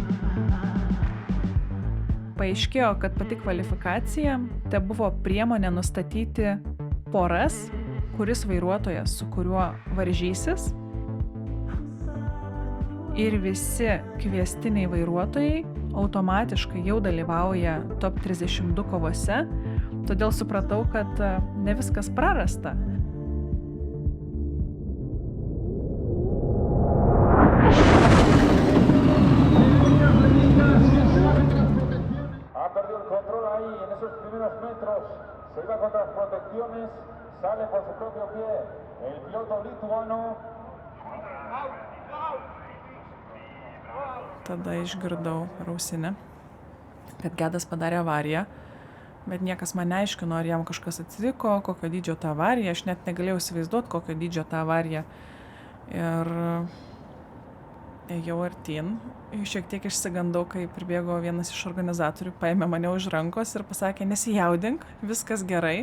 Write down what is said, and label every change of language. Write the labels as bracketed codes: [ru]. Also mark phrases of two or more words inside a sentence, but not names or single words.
[lt] Paaiškėjo, kad pati kvalifikacija tai buvo priemonė nustatyti poras, kuris vairuotojas su kuriuo varžysis. Ir visi kviestiniai vairuotojai automatiškai jau dalyvauja top 32 kovose, todėl supratau, kad ne viskas prarasta. [es] Se iba contra las protecciones, sale por su propio pie el piloto lituano. [lt] Tada išgirdau ausinę, kad Gedas padarė avariją, bet niekas man neaiškino, ar jam kažkas atsitiko, kokio dydžio ta avarija, aš net negalėjau įsivaizduoti, kokio dydžio ta avarija. Ir ėjau artyn, šiek tiek išsigandau, kai pribėgo vienas iš organizatorių, paėmė mane už rankos ir pasakė, nesijaudink, viskas gerai.